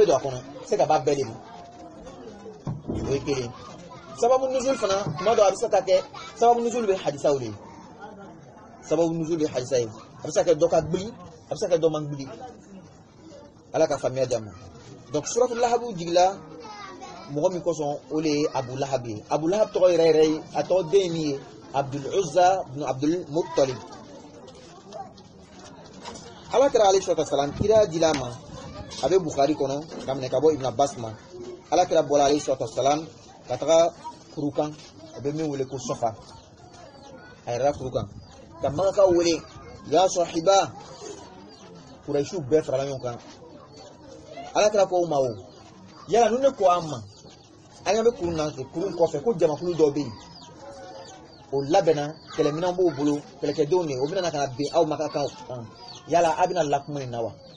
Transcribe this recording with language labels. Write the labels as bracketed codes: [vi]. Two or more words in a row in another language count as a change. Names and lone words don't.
[bm] don a kɔnɔ se ka ba bɛɛ de ma o ye kelen [ar] sababu nuzul [bm] fana tuma dɔw a bɛ se ka kɛ [ar] sababu nuzul [bm] bɛ hadisaw de ye [ar] sababu nuzul [bm] bɛ hadisa ye a bɛ se ka kɛ dɔ ka gbili a bɛ se ka kɛ dɔ man gbili ala ka faamuya di a ma donc suratul lahabu jigila mɔgɔ min kosɔn o de ye abu lahab ye abu lahab tɔgɔ yɛrɛ yɛrɛ ye a tɔgɔ den ye min ye abdul uzza ibn abdul muttalib ala kɛra alayhi salatu wasalam kira dila ma a bɛ bukhari kɔnɔ ka minɛ ka bɔ ibn abbas ma ala kɛra bɔra alayhi [ar] salatu wasalam [bm] ka taga furu kan a bɛ min wele ko sɔfa a yɛrɛ furu kan ka magakaw wele [ar] ya sahiba [bm] kurayisiw bɛɛ farala ɲɔgɔn kan ala kɛra ko ma o yala nu ne ko an ma an ɲɛ bɛ kurun na kurun kɔfɛ ko jamakulu dɔw bɛ yen o labɛnna kɛlɛminɛnw b'o bolo kɛlɛkɛdenw de o bɛna ka na bin aw ma ka kan yala a bɛna lakuma nin na wa